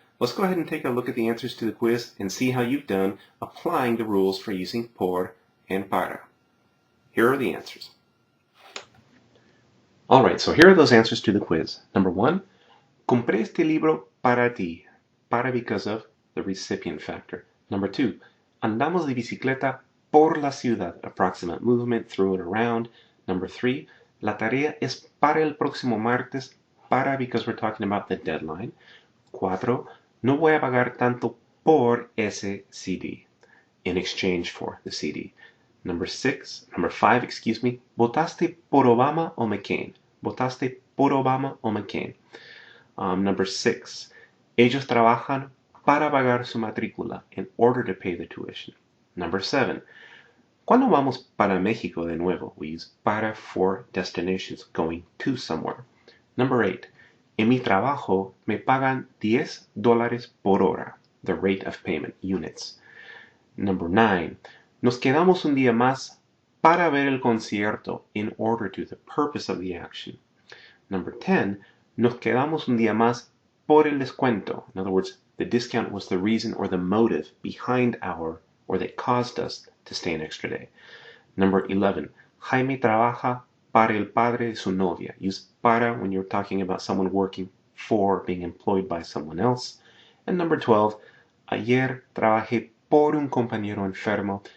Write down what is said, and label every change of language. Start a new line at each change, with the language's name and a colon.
English: Let's go ahead and take a look at the answers to the quiz and see how you've done applying the rules for using por and para. Here are the answers. Alright, so here are those answers to the quiz. Number 1,
Spanish: compré este libro para ti.
English: Para because of the recipient factor. Number 2,
Spanish: andamos de bicicleta por la ciudad.
English: Approximate movement, through and around. Number 3,
Spanish: la tarea es para el próximo martes.
English: Para because we're talking about the deadline.
Spanish: 4, no voy a pagar tanto por ese CD.
English: In exchange for the CD. Number 5, excuse me.
Spanish: ¿Votaste por Obama o McCain? ¿Votaste por Obama o McCain?
English: Number 6.
Spanish: Ellos trabajan para pagar su matrícula,
English: in order to pay the tuition. Number 7.
Spanish: Cuando vamos para México de nuevo,
English: we use para for destinations, going to somewhere. Number 8.
Spanish: En mi trabajo me pagan $10 por hora,
English: the rate of payment, units. Number 9.
Spanish: Nos quedamos un día más para ver el concierto,
English: in order to, the purpose of the action. Number 10.
Spanish: Nos quedamos un día más por el descuento.
English: In other words, the discount was the reason or the motive behind or that caused us to stay an extra day. Number 11.
Spanish: Jaime trabaja para el padre de su novia.
English: Use para when you're talking about someone working for, being employed by someone else. And number 12.
Spanish: Ayer trabajé por un compañero enfermo.